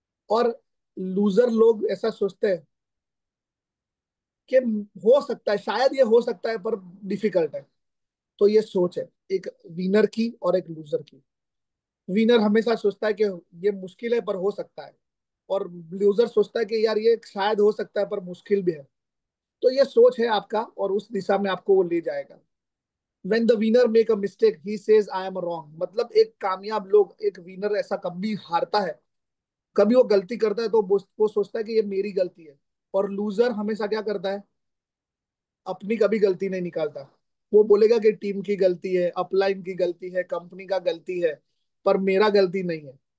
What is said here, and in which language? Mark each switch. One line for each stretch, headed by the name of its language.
Hindi: और लूजर लोग ऐसा सोचते हैं कि हो सकता है, शायद ये हो सकता है, पर डिफिकल्ट है। तो ये सोच है एक विनर की और एक लूजर की। विनर हमेशा सोचता है कि ये मुश्किल है पर हो सकता है, और लूजर सोचता है कि यार ये शायद हो सकता है पर मुश्किल भी है। तो ये सोच है आपका, और उस दिशा में आपको वो ले जाएगा।
English: When the winner make a mistake, he says I am wrong।
Hindi: मतलब एक कामयाब लोग, एक विनर ऐसा कभी हारता है, कभी वो गलती करता है तो वो सोचता है कि ये मेरी गलती है। और लूजर हमेशा क्या करता है, अपनी कभी गलती नहीं निकालता। वो बोलेगा कि टीम की गलती है, अपलाइन की गलती है, कंपनी का गलती है, पर मेरा गलती नहीं है।